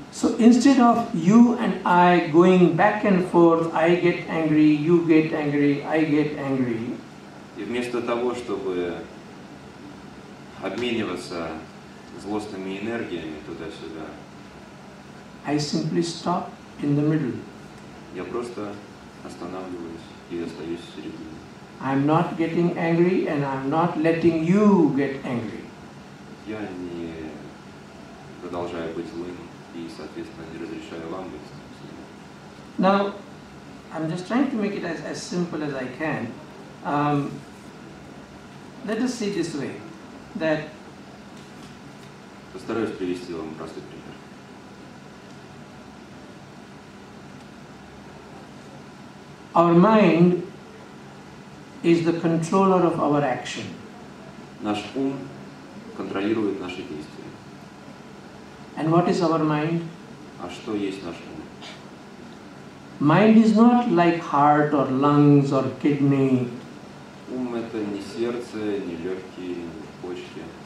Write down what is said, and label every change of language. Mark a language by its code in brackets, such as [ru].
[en] So instead of you and I going back and forth, I get angry, you get angry, I get angry. [ru] И вместо того, чтобы обмениваться злостными энергиями туда-сюда, [en] I simply stop in the middle. [ru] я просто останавливаюсь и остаюсь в середине. [en] I'm not getting angry and I'm not letting you get angry. [ru] Я не продолжаю быть злым и, соответственно, не разрешаю вам быть злым. [en] Now, I'm just trying to make it as simple as I can. Let us see this way, that [ru] Постараюсь привести вам простой пример. [en] our mind is the controller of our action. [ru] Наш ум контролирует наши действия. [en] And what is our mind? [ru] А что есть наш ум? [en] Mind is not like heart or lungs or kidney. [ru] Ум — это не сердце, не легкие, не почки.